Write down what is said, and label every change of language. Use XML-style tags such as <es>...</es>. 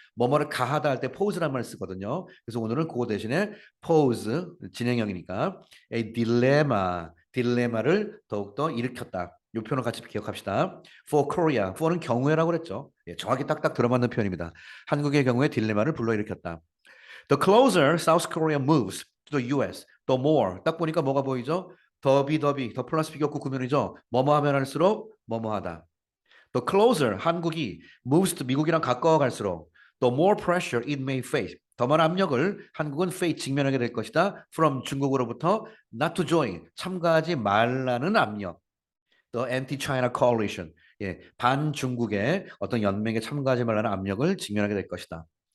<ko>뭐뭐를 가하다 할 때 pose란 말을 쓰거든요. 그래서 오늘은 그거 대신에 pose 진행형이니까 a dilemma 딜레마를 더욱더 일으켰다. 이 표현을 같이 기억합시다.</ko> <en>For Korea,</en> <ko>for는 경우에라고 그랬죠. 예, 정확히 딱딱 들어맞는 표현입니다. 한국의 경우에 딜레마를 불러일으켰다.</ko> <en>The closer South Korea moves to the US, the more.</en> <ko>딱 보니까 뭐가 보이죠? 더 플러스 비교구 구문이죠. 뭐뭐 하면 할수록 뭐뭐 하다.</ko> <en>The closer</en> <ko>한국이</ko> <en>moves to</en> <ko>미국이랑 가까워 갈수록</ko> <en>the more pressure it may face.</en> <ko>더 많은 압력을 한국은 face 직면하게 될 것이다. From 중국으로부터</ko> <en>not to join</en> <ko>참가하지 말라는 압력.</ko> <en>The anti-China coalition.</en> <ko>예, 반중국의 어떤 연맹에 참가하지 말라는 압력을 직면하게 될 것이다.</ko>